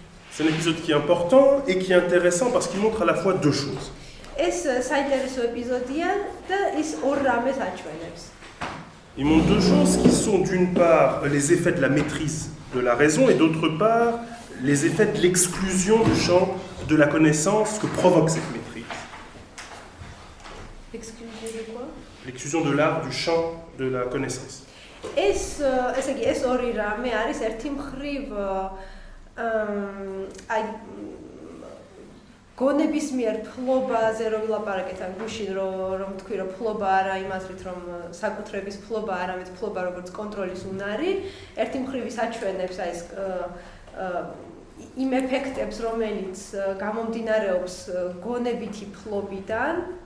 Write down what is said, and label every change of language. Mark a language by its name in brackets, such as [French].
[French] C'est un épisode qui est important et qui est intéressant parce qu'il montre à la fois deux choses. [Georgian] ეს საინტერესო ეპიზოდია და ის ორ რამეს აჩვენებს. [French] Il montre deux choses qui sont d'une part les effets de la maîtrise de la raison et d'autre part les effets de l'exclusion du champ de la connaissance que provoque cette maîtrise. L'exclusion de quoi? L'exclusion de l'art du champ de la connaissance. [Georgian] ესე იგი ეს ორი რამე არის ერთი მხრივ აი გონების მიერ ფლობაზე რომ ვილაპარაკეთ ან გუშინ რომ თქვი რომ ფლობა არა იმაზრით რომ საკუთრების ფლობა არამედ ფლობა როგორც კონტროლის უნარი ერთი მხრივ ის აჩვენებს აი ეს იმ ეფექტებს რომელიც გამომდინარეობს გონებითი ფლობიდან